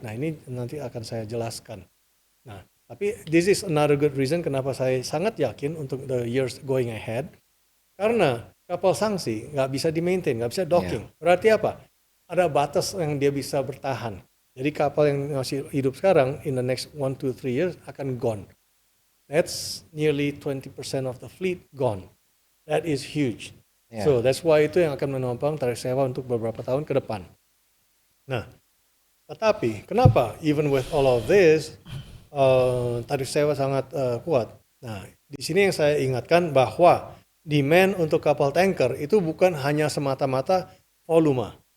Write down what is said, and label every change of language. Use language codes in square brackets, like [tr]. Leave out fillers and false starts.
[id] Nah, ini nanti akan saya jelaskan. Nah, tapi [en] this is another good reason [id] kenapa saya sangat yakin untuk [en] the years going ahead. [id] Karena kapal sanksi nggak bisa di-maintain, nggak bisa docking. Berarti apa? Ada batas yang dia bisa bertahan. Jadi kapal yang masih hidup sekarang [en] in the next 1 to 3 years [id] akan gone. [en] That's nearly 20% of the fleet gone. That is huge. So that's why [id] itu yang akan menopang tarif sewa untuk beberapa tahun ke depan. Nah, tetapi kenapa [en] even with all of this [id] tarif sewa sangat kuat? Nah, di sini yang saya ingatkan bahwa demand untuk kapal tanker itu bukan hanya semata-mata volume.